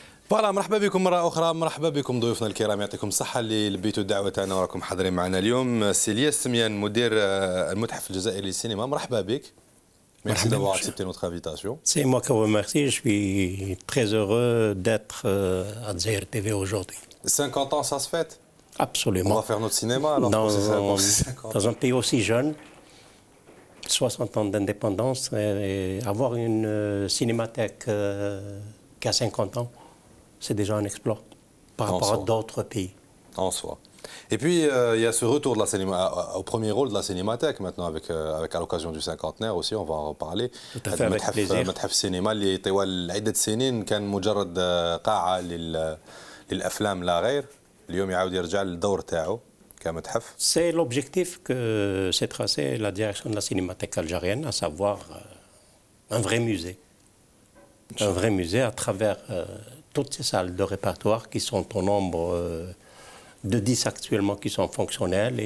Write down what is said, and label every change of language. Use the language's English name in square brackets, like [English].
[Arabic] فوالا مرحبا بكم مرة أخرى، مرحبا بكم ضيوفنا الكرام، يعطيكم الصحة اللي لبيتوا الدعوة تاعنا وراكم حاضرين معنا اليوم. سي الياس سميان مدير المتحف الجزائري للسينما، مرحبا بك. [French] Merci d'avoir accepté notre invitation. C'est moi qui vous remercie, je suis très heureux d'être à Zaire TV aujourd'hui. 50 ans, ça se fête? Absolument. On va faire notre cinéma alors pour ces 50 ans. Dans un pays aussi jeune, 60 ans d'indépendance, et avoir une cinémathèque qui a 50 ans, c'est déjà un exploit par rapport à d'autres pays. En soi. Et puis, il y a ce retour de la cinéma, au premier rôle de la cinémathèque maintenant, avec à l'occasion du cinquantenaire aussi, on va en reparler. Tout à fait, avec plaisir. [Arabic] متحف السينما اللي طوال عدة سنين كان مجرد قاعة للأفلام لا غير، اليوم يعاود يرجع للدور تاعو كمتحف. [French] C'est l'objectif que s'est tracé la direction de la cinémathèque algérienne, à savoir un vrai musée. Un vrai musée à travers toutes ces salles de répertoire qui sont au nombre de 10 actuellement qui sont fonctionnelles.